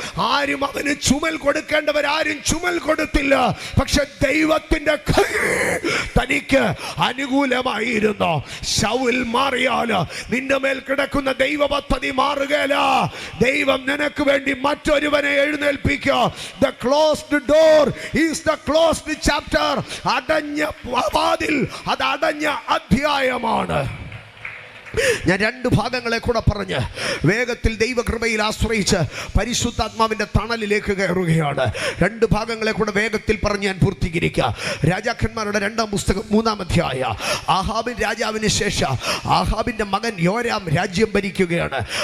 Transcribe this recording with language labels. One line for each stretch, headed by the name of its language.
Malayalam: ആരും അവന് ചുമൽ കൊടുക്കേണ്ടവരാരും ചുമൽ കൊടുത്തില്ല. പക്ഷെ ദൈവത്തിന്റെ കൈ തനിക്ക് അനുകൂലമായിരുന്നു. ശൗൽ മാറിയാൽ നിന്റെ മേൽ കിടക്കുന്ന ദൈവ പദ്ധതി മാറുകയില്ല. ദൈവം നിനക്ക് വേണ്ടി മറ്റൊരുവനെ എഴുന്നേൽപ്പിക്കുക.
English: The closed door is the closed chapter.
Malayalam: അടഞ്ഞ വാതിൽ അത് അടഞ്ഞ അധ്യായമാണ്. ഞാൻ രണ്ട് ഭാഗങ്ങളെ കൂടെ പറഞ്ഞ് വേഗത്തിൽ ദൈവകൃപയിൽ ആശ്രയിച്ച് പരിശുദ്ധാത്മാവിൻ്റെ തണലിലേക്ക് കയറുകയാണ്. രണ്ട് ഭാഗങ്ങളെ കൂടെ വേഗത്തിൽ പറഞ്ഞ് ഞാൻ പൂർത്തീകരിക്കുക. രാജാക്കന്മാരുടെ 2-ാം പുസ്തകം 3-ാം അധ്യായം. ആഹാബിൻ രാജാവിന് ശേഷം ആഹാബിൻ്റെ മകൻ യോരാം രാജ്യം ഭരിക്കുകയാണ്.